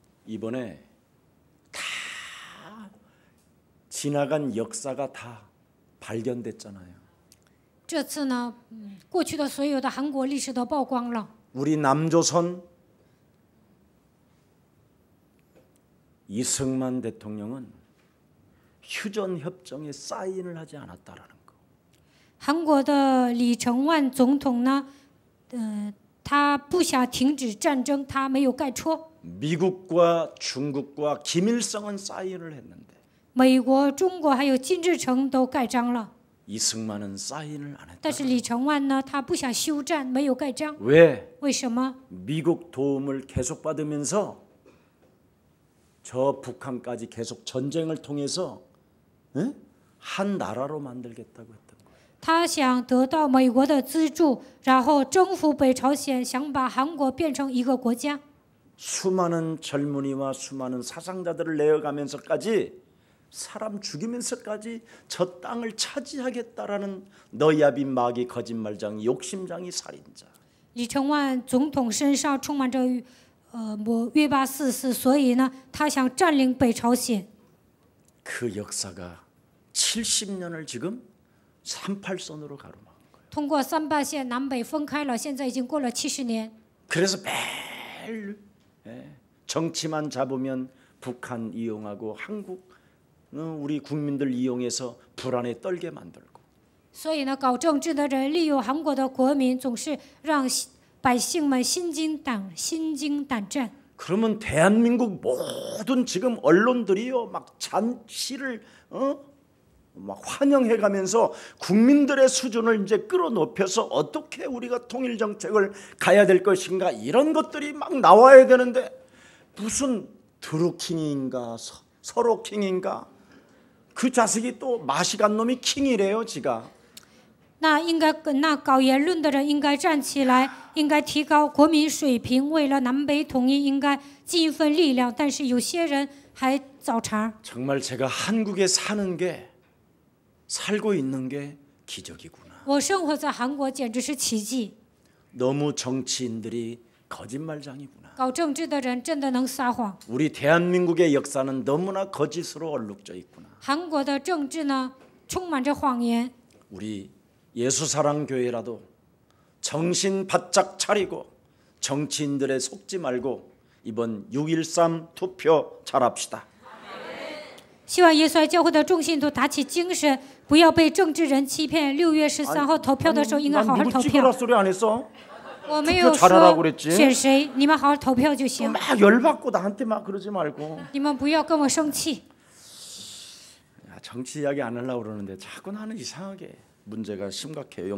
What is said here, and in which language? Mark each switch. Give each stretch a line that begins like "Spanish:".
Korean: 이번에 다 지나간 역사가 다 발견됐잖아요.
Chinese: 这次呢，过去的所有的韩国历史都曝光了。
Korean: 우리 남조선 이승만 대통령은 휴전 협정에 사인을 하지 않았다라는 거.
Chinese: 韩国的李承晚总统呢，他不想停止战争，他没有盖戳。
Korean: 미국과 중국과 김일성은 사인을 했는데
Chinese: 美国、中国还有金日成都盖章了，
Korean: 이승만은 사인을 안 했다.
Chinese: 但是李承晚呢，他不想休战，没有盖章。
Korean: 왜?
Chinese: 为什么？
Korean: 미국 도움을 계속 받으면서 저 북한까지 계속 전쟁을 통해서 한 나라로 만들겠다고 했던 거예요.
Chinese: 他想得到美国的资助，然后征服北朝鲜，想把韩国变成一个国家。
Korean: 수많은 젊은이와 수많은 사상자들을 내어가면서까지 사람 죽이면서까지 저 땅을 차지하겠다라는 너야비 마귀 거짓말장이 욕심장이 살인자.
Chinese: 李承晚总统身上充满着约巴44，所以呢，他想占领北朝鲜。
Korean: 그 역사가 70년을 지금 38선으로 가로막은 거예요.
Chinese: 通过38线南北分开了，现在已经过了70年。
Korean: 그래서 매일 정치만 잡으면 북한 이용하고 한국 우리 국민들 이용해서 불안에 떨게 만들고.
Chinese: 所以呢，搞政治的人利用韩国的国民，总是让百姓们心惊胆战。
Korean: 그러면 대한민국 모든 지금 언론들이요 막 잔치를 막 환영해가면서 국민들의 수준을 이제 끌어높여서 어떻게 우리가 통일 정책을 가야 될 것인가 이런 것들이 막 나와야 되는데 무슨 드루킹인가 서로킹인가 그 자식이 또 맛이 간 놈이 킹이래요 지가.
Chinese: 那搞言论的人应该站起来，应该提高国民水平，为了南北统一应该尽一份力量。但是有些人还找茬。
Korean: 정말 제가 한국에 살고 있는 게 기적이구나.
Chinese: 我生活在韩国简直是奇迹。
Korean: 너무 정치인들이 거짓말장이구나.
Chinese: 搞政治的人真的能撒谎。
Korean: 우리 대한민국의 역사는 너무나 거짓으로 얼룩져 있구나.
Chinese: 韩国的政治呢，充满着谎言。
Korean: 우리 예수사랑교회라도 정신 바짝 차리고 정치인들에 속지 말고 이번 6.13 투표 잘합시다.
Chinese: 希望耶稣爱教会的众信徒打起精神，不要被政治人欺骗。 6月13号投票的时候，应该好好投票。
Korean: 소리 안 했어?
Chinese: 我没有说选谁，你们好好投票就行。
Korean: 막 열받고 나한테 막 그러지 말고.
Chinese: 你们不要跟我生气。
Korean: 정치 이야기 안 하려고 그러는데 자꾸 나는 이상하게 문제가 심각해요.